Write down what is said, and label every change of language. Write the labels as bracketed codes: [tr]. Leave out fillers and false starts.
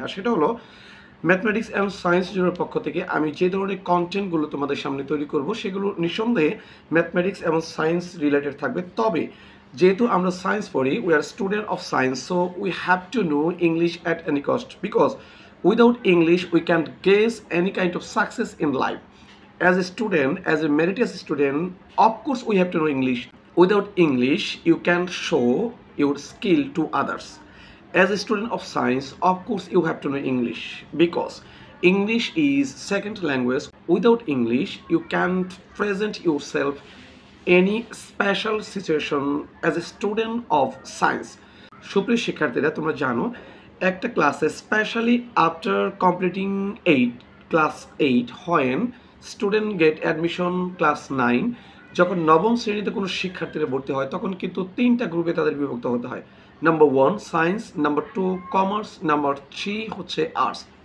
[bn] আর সেটা হলো mathematics and science জোনের পক্ষ থেকে আমি যে ধরনের কন্টেন্টগুলো তোমাদের সামনে তৈরি করব সেগুলো নিঃসন্দেহে ম্যাথমেটিক্স এবং সায়েন্স রিলেটেড থাকবে। [en] তবে যেহেতু আমরা সায়েন্স পড়ি, we are student of science, so we have to know English at any cost, because without English we can't guess any kind of success in life. As a student, as a meritorious student, of course we have to know English. Without English you can't show your skill to others. As a student of science, of course you have to know English, because English is second language. Without English you can't present yourself any special situation as a student of science. [bn] সুপ্রিয় শিক্ষার্থীরা, তোমরা জানো একটা ক্লাসে specially after completing class 8 [en] when student get admission class 9, [bn] যখন নবম শ্রেণীতে কোনো শিক্ষার্থীরা ভর্তি হয় তখন কিন্তু তিনটা গ্রুপে তাদের বিভক্ত হতে হয়। Number 1 science, number 2 commerce, number 3 হচ্ছে আর্টস।